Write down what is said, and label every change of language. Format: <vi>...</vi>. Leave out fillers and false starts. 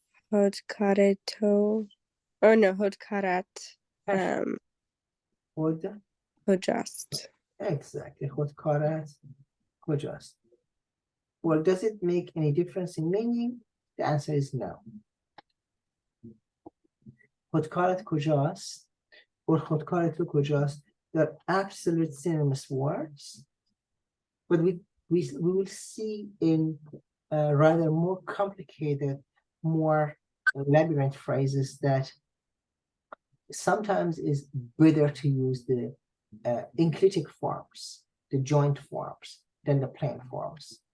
<fa>خودکار تو.</fa> <en>Oh no,</en> <fa>خودکارت خود کجاست.</fa> <en>Exactly.</en> <fa>خودکارت کجاست?</fa> <en>Well, does it make any difference in meaning? The answer is no.</en> <fa>خودکارت کجاست</fa> <en>or</en> <fa>خودکار تو کجاست?</fa> <en>They're absolute synonymous words, but we will see in rather more complicated, more labyrinth phrases that sometimes is better to use the enclitic forms, the joint forms, than the plain forms.</en>